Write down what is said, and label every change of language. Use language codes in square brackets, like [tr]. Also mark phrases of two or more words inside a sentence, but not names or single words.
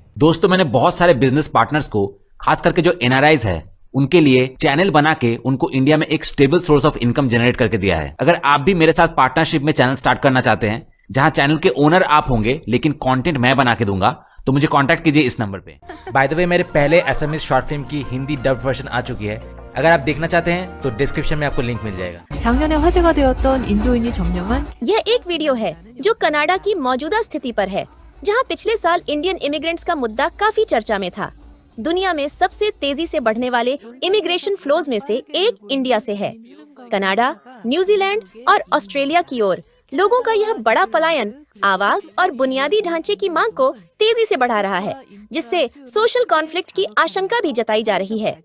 [hi] दोस्तों, मैंने बहुत सारे [en] business partners [hi] को, खास करके जो एनआरआईज है, उनके लिए चैनल बना के उनको इंडिया में एक [en] stable source of income [hi] जनरेट करके दिया है। अगर आप भी मेरे साथ पार्टनरशिप में चैनल स्टार्ट करना चाहते हैं, जहां चैनल के ओनर आप होंगे लेकिन कंटेंट मैं बना के दूंगा, तो मुझे कांटेक्ट कीजिए इस नंबर पे। [en] by the way, [hi] मेरे पहले एसएमएस [en] short film [hi] की हिंदी [en] dub version [hi] आ चुकी है। अगर आप देखना चाहते हैं तो डिस्क्रिप्शन में आपको लिंक मिल जाएगा। [ko] 작년에 화제가 되었던 인도인이 점령한 [hi] यह एक वीडियो है जो कनाडा की मौजूदा स्थिति पर है, जहां पिछले साल [en] Indian immigrants [hi] का मुद्दा काफी चर्चा में था। दुनिया में सबसे तेजी से बढ़ने वाले [en] immigration flows [hi] में से एक इंडिया से है। कनाडा, न्यूजीलैंड और ऑस्ट्रेलिया की ओर लोगों का यह बड़ा पलायन आवास और बुनियादी ढांचे की मांग को तेजी से बढ़ा रहा है, जिससे [en] social conflict [hi] की आशंका भी जताई जा रही है।